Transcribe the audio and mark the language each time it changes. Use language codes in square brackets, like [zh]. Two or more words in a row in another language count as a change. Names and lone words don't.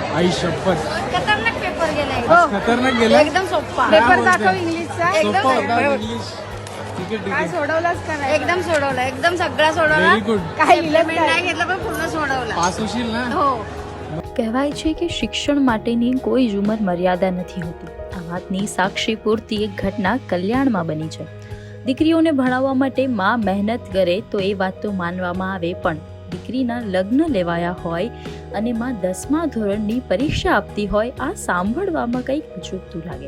[mr] आई शपथ खतरनाक पेपर गेलाय. खतरनाक गेला. एकदम सोपा पेपर दाखव इंग्लिशचा. एकदम इंग्लिश. ठीक आहे ठीक काय आहे. सोडवलास का नाही? एकदम सोडवलं, एकदम सगळा सोडवला. [en] very good. [mr] काय लिहिलं पेमेंट नाही घेतलं पण पूर्ण सोडवला. पास होशील ना. हो. [gu] કહેવાય છે કે શિક્ષણ માટેની કોઈ જ ઉંમર મર્યાદા નથી હોતી. આ વાતની સાક્ષી પૂરતી એક ઘટના કલ્યાણમાં બની છે. દીકરીઓને ભણાવવા માટે માં મહેનત કરે તો એ વાત તો માનવામાં આવે, પણ દીકરીના લગ્ન લેવાયા હોય અને માં 10મા ધોરણની પરીક્ષા આપતી હોય, આ સાંભળવામાં કંઈક ચૂકતું લાગે.